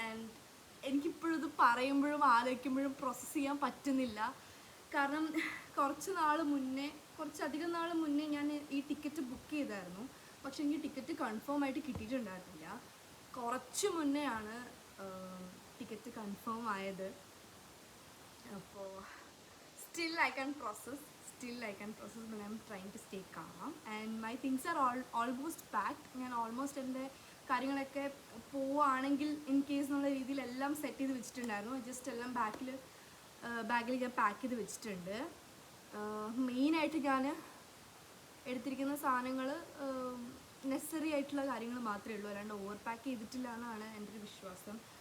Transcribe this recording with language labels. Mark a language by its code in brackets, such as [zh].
[ml] And എനിക്കിപ്പോഴും ഇത് പറയുമ്പോഴും ആലോചിക്കുമ്പോഴും പ്രോസസ്സ് ചെയ്യാൻ പറ്റുന്നില്ല. കാരണം കുറച്ചധികം നാൾ മുന്നേ ഞാൻ ഈ ടിക്കറ്റ് ബുക്ക് ചെയ്തായിരുന്നു. പക്ഷെ എനിക്ക് ടിക്കറ്റ് കൺഫേം ആയിട്ട് കിട്ടിയിട്ടുണ്ടായിരുന്നില്ല. കുറച്ച് മുന്നേ ആണ് ടിക്കറ്റ് കൺഫേം ആയത്. [en] അപ്പോൾ still I can process but I'm trying to stay calm and my things are almost packed. [ml] ഞാൻ ഓൾമോസ്റ്റ് എൻ്റെ കാര്യങ്ങളൊക്കെ പോവുകയാണെങ്കിൽ ഇൻ കേസ് എന്നുള്ള രീതിയിൽ എല്ലാം സെറ്റ് ചെയ്ത് വെച്ചിട്ടുണ്ടായിരുന്നു. ജസ്റ്റ് എല്ലാം ബാഗിൽ ഞാൻ പാക്ക് ചെയ്ത് വെച്ചിട്ടുണ്ട്. മെയിനായിട്ട് ഞാൻ എടുത്തിരിക്കുന്ന സാധനങ്ങൾ നെസസറി ആയിട്ടുള്ള കാര്യങ്ങൾ മാത്രമേ ഉള്ളൂ, അല്ലാണ്ട് ഓവർ പാക്ക് ചെയ്തിട്ടില്ല എന്നാണ് എൻ്റെ ഒരു വിശ്വാസം.